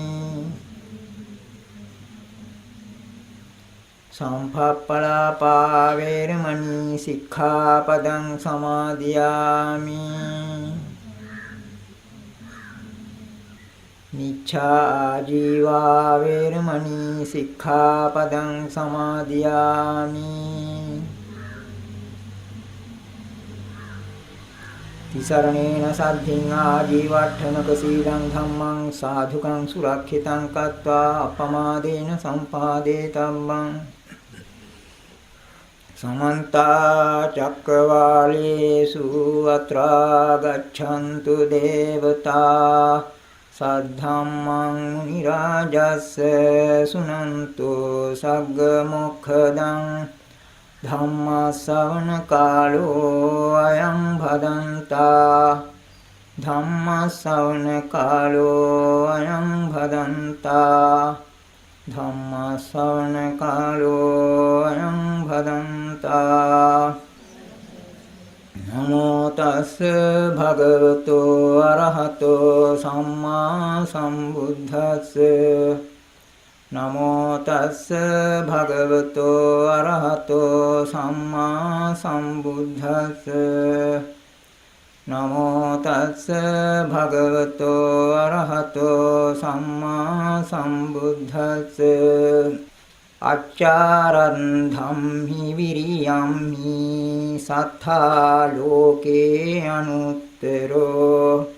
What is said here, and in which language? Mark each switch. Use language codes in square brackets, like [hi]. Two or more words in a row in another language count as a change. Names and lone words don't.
[pi] සම්පප්පලාපා වේරමණී සික්ඛාපදං සමාදියාමි මිච්ඡා ආජීවා වේරමණී සික්ඛාපදං සමාදියාමි තිසරණේන සද්ධින් ආජීවට්ඨනක සීලං ධම්මං සාධුකං සුරක්ෂිතං කତ୍වා අපමාදේන සම්පාදේ තම්මං සමන්ත චක්කවාලේසු අත්‍රා ගච්ඡන්තු දේවතා සද්ධම්මං මුනි රාජස්ස සුනන්තු සග්ග මොක්ඛදං ධම්ම ශ්‍රවණ කාලෝ අයං භදන්තා ධම්ම ශ්‍රවණ කාලෝ අයං භදන්තා ධම්ම ශ්‍රවණ කාලෝ අයං භදන්තා නමෝ තස් භගවතු අරහතෝ සම්මා සම්බුද්දස්ස නමෝ තස්ස භගවතු අරහතෝ සම්මා සම්බුද්දස්ස නමෝ තස්ස භගවතු අරහතෝ සම්මා සම්බුද්දස්ස අච්චාරං ධම්මි විරියම්හි සත්තා ලෝකේ අනුත්තරෝ